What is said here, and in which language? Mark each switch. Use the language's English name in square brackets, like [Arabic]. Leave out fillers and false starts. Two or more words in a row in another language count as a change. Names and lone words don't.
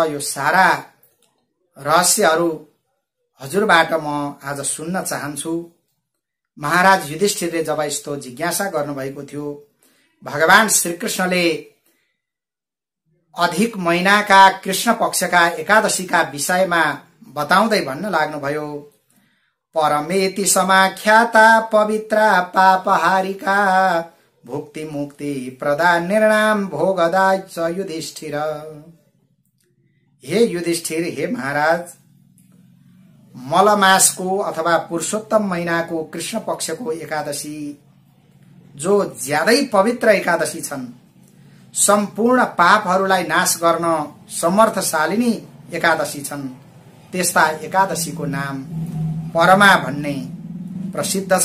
[Nepali] यो सारा रहस्यहरू हजुरबाट म आज सुन्न चाहन्छु। महाराज युधिष्ठिरले जब यस्तो जिज्ञासा गर्नुभएको थियो, भगवान श्रीकृष्णले अधिक महिनाका कृष्ण पक्षका एकादशीका विषयमा बताउँदै भन्न लाग्नुभयो, [Sanskrit] परमेति समाख्याता पवित्रा पापहारिका भुक्ति मुक्ति प्रदा निर्णाम भोगदा च युधिष्ठिर। [Nepali] हे युधिष्ठिर, हे महाराज, मलमासको अथवा पुरुषोत्तम महिनाको कृष्ण पक्षको एकादशी जो ज्यादै पवित्र एकादशी छन्, सम्पूर्ण पापहरूलाई नाश गर्न समर्थशालिनी एकादशी छन्, त्यस्ता एकादशीको नाम परमा भन्ने प्रसिद्ध छ।